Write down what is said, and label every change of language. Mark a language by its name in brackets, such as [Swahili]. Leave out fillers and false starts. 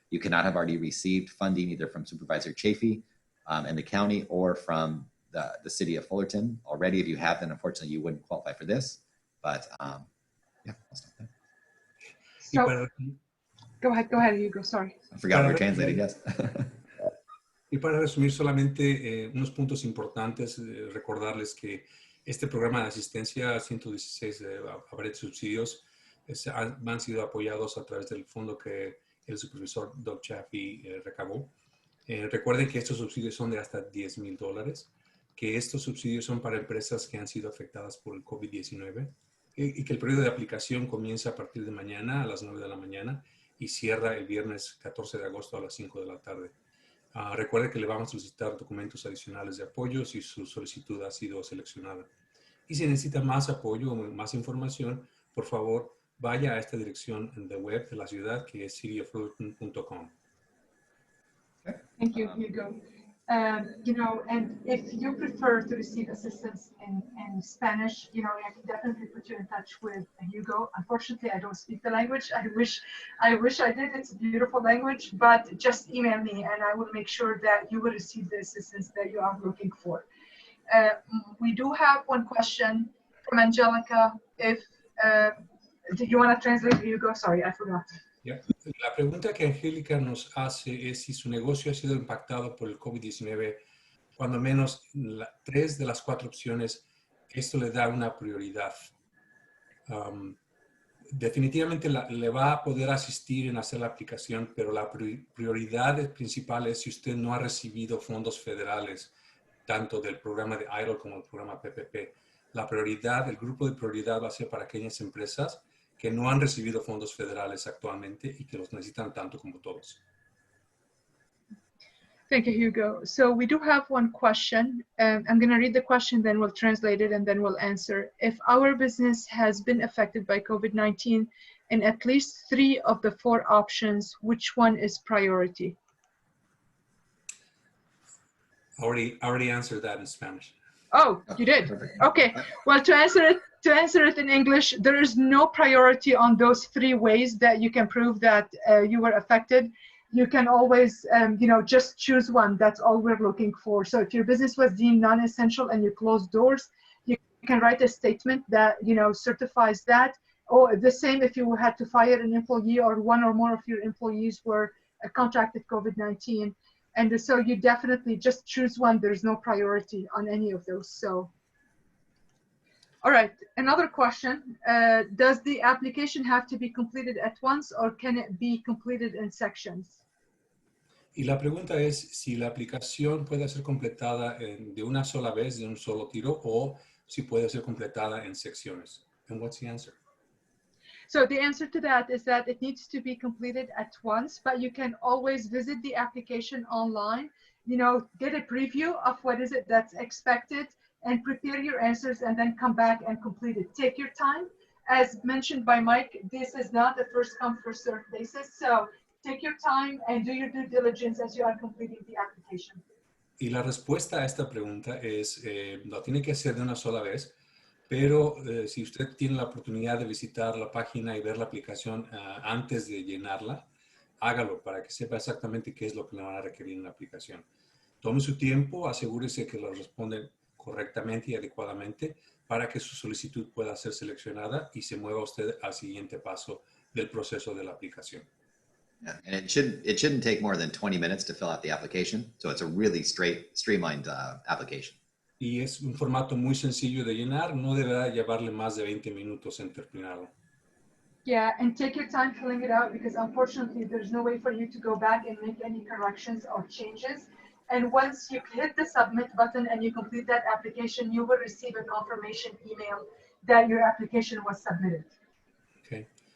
[English] You cannot have already received funding either from Supervisor Chafee and the county or from the city of Fullerton already. If you have, then unfortunately you wouldn't qualify for this. But yeah, I'll stop there. So, go ahead, Hugo, sorry. I forgot we were translating, yes. [Spanish] Y para resumir solamente unos puntos importantes, recordarles que este programa de asistencia 116 a varios subsidios han sido apoyados a través del fondo que el supervisor Doug Chafee recabó. Recuerden que estos subsidios son de hasta $10,000, que estos subsidios son para empresas que han sido afectadas por el COVID-19 y que el periodo de aplicación comienza a partir de mañana a las 9 de la mañana y cierra el viernes 14 de agosto a las 5 de la tarde. Recuerde que le vamos a solicitar documentos adicionales de apoyo si su solicitud ha sido seleccionada. Y si necesita más apoyo o más información, por favor, vaya a esta dirección de web de la ciudad que es cityofullerton.com. [English] Thank you, Hugo. You know, and if you prefer to receive assistance in Spanish, you know, I can definitely put you in touch with Hugo. Unfortunately, I don't speak the language. I wish I did. It's a beautiful language, but just email me and I will make sure that you will receive the assistance that you are looking for. We do have one question from Angelica. If Do you want to translate, Hugo? Sorry, I forgot. Yeah. [Spanish] La pregunta que Angélica nos hace es si su negocio ha sido impactado por el COVID-19, cuando menos 3 de las 4 opciones, esto le da una prioridad. Definitivamente le va a poder asistir en hacer la aplicación, pero la prioridad principal es si usted no ha recibido fondos federales, tanto del programa de EIDL como del programa PPP. La prioridad, el grupo de prioridad va a ser para aquellas empresas que no han recibido fondos federales actualmente y que los necesitan tanto como todos. [English] Thank you, Hugo. So we do have one question. I'm going to read the question, then we'll translate it, and then we'll answer. If our business has been affected by COVID-19 in at least 3 of the 4 options, which one is priority? Already answered that in Spanish. Oh, you did? Okay. Well, to answer it in English, there is no priority on those 3 ways that you can prove that you were affected. You can always, just choose one. That's all we're looking for. So if your business was deemed non-essential and you closed doors, you can write a statement that, certifies that. Or the same if you had to fire an employee or one or more of your employees were contracted COVID-19. And so you definitely just choose one. There's no priority on any of those. So, all right, another question. Does the application have to be completed at once or can it be completed in sections? [Spanish] Y la pregunta es si la aplicación puede ser completada de una sola vez, de un solo tiro, o si puede ser completada en secciones. [English] And what's the answer? So the answer to that is that it needs to be completed at once, but you can always visit the application online, get a preview of what is it that's expected and prepare your answers and then come back and complete it. Take your time. As mentioned by Mike, this is not a first come, first served basis. So take your time and do your due diligence as you are completing the application. [Spanish] Y la respuesta a esta pregunta es, lo tiene que hacer de una sola vez, pero si usted tiene la oportunidad de visitar la página y ver la aplicación antes de llenarla, hágalo para que sepa exactamente qué es lo que le van a requerir en la aplicación. Tome su tiempo, asegúrese que lo responden correctamente y adecuadamente para que su solicitud pueda ser seleccionada y se mueva usted al siguiente paso del proceso de la aplicación. [English] Yeah, and it shouldn't take more than 20 minutes to fill out the application. So it's a really streamlined application. [Spanish] Y es un formato muy sencillo de llenar, no deberá llevarle más de 20 minutos en terminarlo. [English] Yeah, and take your time filling it out because unfortunately there's no way for you to go back and make any corrections or changes. And once you hit the submit button and you complete that application, you will receive a confirmation email that your application was submitted. Okay.